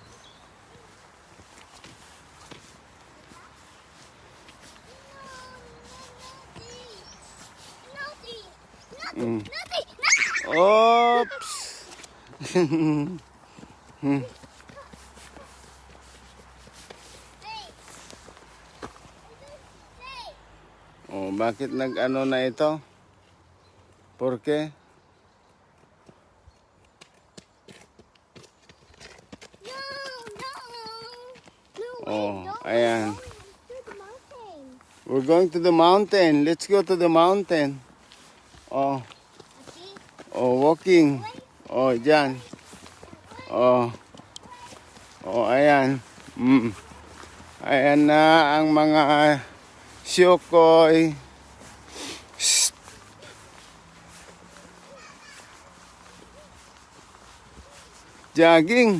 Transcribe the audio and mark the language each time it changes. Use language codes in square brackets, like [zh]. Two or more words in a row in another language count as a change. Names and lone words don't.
[en] Nothing. [tl] Oops. Oh, bakit nag-ano na ito? [es] ¿Por qué? [tl] Oh, ayan. [en] We're going to the mountain. Let's go to the mountain. Oh. Oh, walking. [tl] Oh, dyan. Oh. Oh, ayan. Ayan na ang mga siyukoy. [en] Jogging.